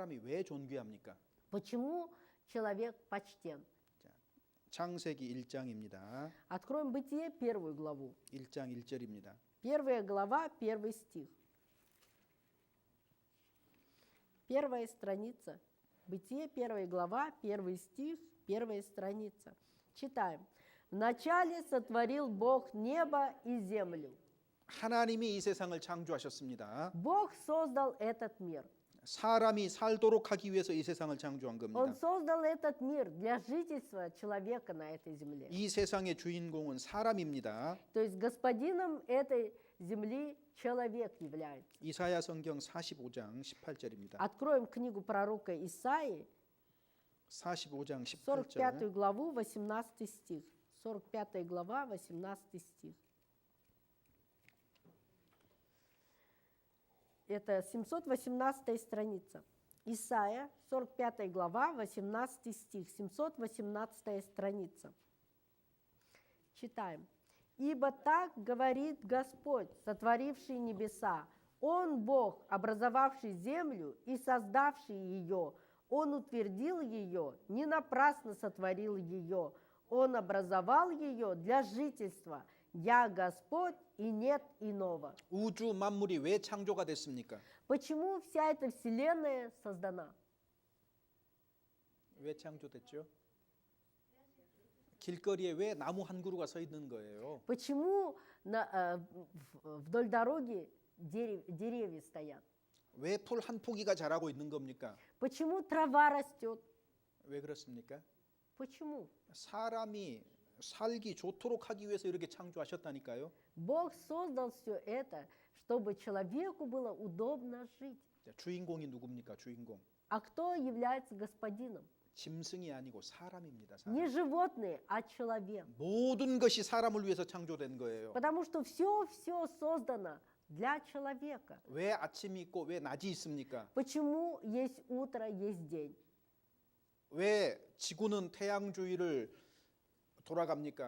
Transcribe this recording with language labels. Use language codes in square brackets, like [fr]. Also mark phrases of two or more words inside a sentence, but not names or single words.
[ko] 사람이 왜 존귀합니까? [ru] Почему человек почтен? [ko] 창세기 1장입니다. [ru] Откроем Бытие, 1 главу. [ko] 1장 1절입니다. [ru] 1 глава, 1 стих. Первая страница. Бытие, 1 глава, 1 стих, 1 страница. Читаем. «Вначале сотворил Бог небо и землю». [ko] 하나님이 이 세상을 창조하셨습니다. [ru] Бог создал этот мир. [ko] 사람이 살도록 하기 위해서 이 세상을 창조한 [ru] Он [ko] 겁니다. [ru] создал этот мир для жительства человека на этой земле. [ko] 이 세상의 주인공은 사람입니다. [ru] То есть господином этой земли человек является. [ko] 이사야 성경 45장 18절입니다. [ru] Откроем книгу пророка Исаии, [ko] 45장 18절. [ru] 45 главу, 18 стих. 45 глава, 18 стих. Это 718 страница. Исайя, 45 глава, 18 стих, 718 страница. Читаем. «Ибо так говорит Господь, сотворивший небеса, Он Бог, образовавший землю и создавший ее. Он утвердил ее, не напрасно сотворил ее. Он образовал ее для жительства. Я Господь, и нет иного». [ko] 우주 만물이 왜 창조가 됐습니까? [ru] Почему вся эта вселенная создана? [ko] 왜 창조됐죠? 길거리에 왜 나무 한 그루가 서 있는 거예요? [ru] Почему вдоль дороги деревья стоят? [ko] 왜 풀 한 포기가 자라고 있는 겁니까? [ru] Почему трава растет? [ko] 왜 그렇습니까? [ru] Почему? [ko] 사람이 살기 좋도록 하기 위해서 이렇게 창조하셨다니까요. [ru] Бог создал все это, чтобы человеку было удобно жить. [ko] 자, 주인공이 누굽니까? 주인공. [ru] А кто является господином? [ko] 짐승이 아니고 사람입니다. [ru] Не [ko] 사람. [ru] животные, а человек. [ko] 모든 것이 사람을 위해서 창조된 거예요. [ru] Потому что все создано для человека. [ko] 왜 아침이 있고 왜 낮이 있습니까? [ru] Почему есть утро, есть день? [ko] 왜 지구는 태양 주위를 돌아갑니까?